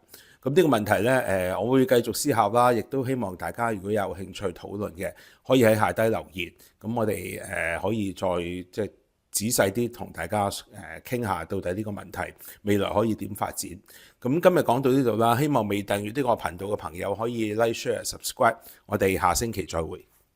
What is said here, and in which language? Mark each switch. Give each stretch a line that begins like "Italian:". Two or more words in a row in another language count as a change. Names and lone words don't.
Cantonese: 咁呢個問題呢，我會繼續思考啦，亦都希望大家如果有興趣討論嘅，可以喺下低留言。咁我哋可以再仔細啲同大家傾下，到底呢個問題未來可以點發展。咁今日講到呢度啦，希望未訂閱呢個頻道嘅朋友可以
English: like、share、subscribe。
Cantonese: 我哋下星期再會。